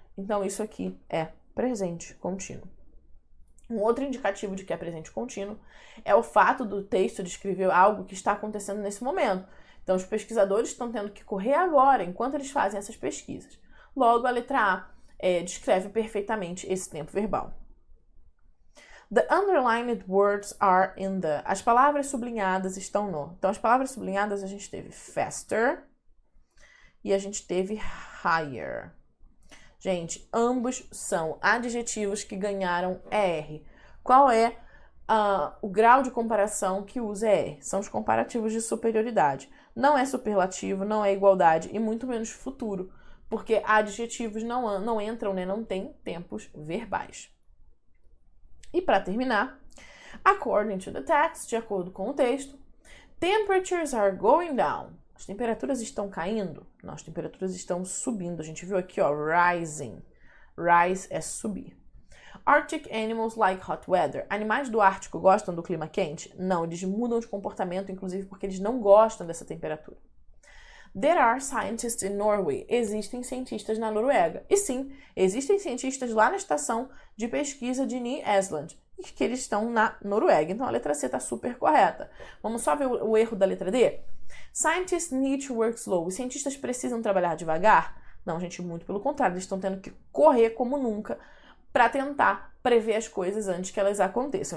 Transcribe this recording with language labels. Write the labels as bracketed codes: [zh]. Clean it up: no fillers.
[pt] Então, isso aqui é presente contínuo. Um outro indicativo de que é presente contínuo é o fato do texto descrever algo que está acontecendo nesse momento. Então, os pesquisadores estão tendo que correr agora, enquanto eles fazem essas pesquisas. Logo, a letra A descreve perfeitamente esse tempo verbal. [en] The underlined words are in the. [pt] As palavras sublinhadas estão no. Então, as palavras sublinhadas a gente teve faster e a gente teve higher. Gente, ambos são adjetivos que ganharam ER. Qual é o grau de comparação que usa ER? São os comparativos de superioridade. Não é superlativo, não é igualdade e muito menos futuro, porque adjetivos não entram, não tem tempos verbais. E para terminar, [en] according to the text, [pt] de acordo com o texto, [en] temperatures are going down. [pt] As temperaturas estão caindo? Não, as temperaturas estão subindo. A gente viu aqui, rising. Rise é subir. [en] Arctic animals like hot weather. [pt] Animais do Ártico gostam do clima quente? Não, eles mudam de comportamento, inclusive porque eles não gostam dessa temperatura. [en] There are scientists in Norway. [pt] Existem cientistas na Noruega. E sim, existem cientistas lá na estação de pesquisa de Ny-Ålesund, que eles estão na Noruega. Então a letra C está super correta. Vamos só ver o erro da letra D? [en] Scientists need to work slow. [pt] Os cientistas precisam trabalhar devagar? Não, gente, muito pelo contrário. Eles estão tendo que correr como nunca para tentar prever as coisas antes que elas aconteçam.